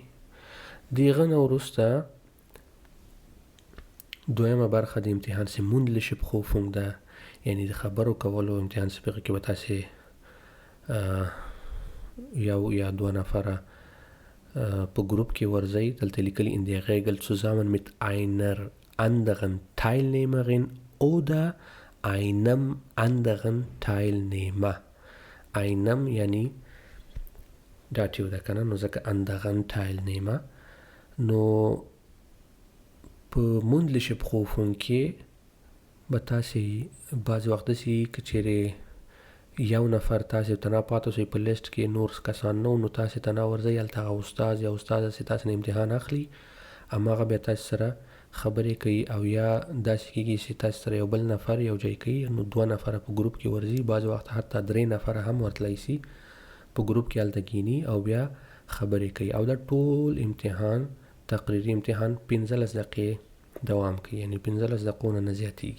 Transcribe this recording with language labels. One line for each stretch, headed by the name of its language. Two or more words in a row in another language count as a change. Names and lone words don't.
Pashto: د هغه نه وروسته دویمه برخه د امتحان چې
German: mündliche Prüfung
Pashto: ده، یعنی د خبرو کولو امتحان چې په هغه کې به تاسې یو یا دوه نفره په ګروپ کې ورځئ. دلته لیکلي
German: in der Regel zusammen mit einer anderen Teilnehmerin oder einem anderen Teilnehmer.
Pashto: einem یعنی داتیو ده کنه، نو ځکه
German: anderen Teilnehmer.
Pashto: نو په
German: mündliche Prüfung
Pashto: کې به تاسې بعضې وخت داسې که چیرې یو نفر تاسې ته نه پاته سوی په لیست کې نور کسان نه نو تاسې ته نه ورځئ، هلته هغه استاد یا استاده چې تاسې نه امتحان اخلي هماغه بیا تاسې سره خبرې کوي، او یا داسې کېږي چې تاسې سره یو بل نفر یو ځای کوي، نو 2 نفره په ګروپ کې ورځي، بعضې وخت حتی 3 نفره هم ورتلی سي، په ګروپ کې هلته کیني او بیا خبرې کوي، او دا ټول امتحان تقریري امتحان 15 دقیقې دوام کوي، یعنی 15 دقیقو نه زیاتېږي.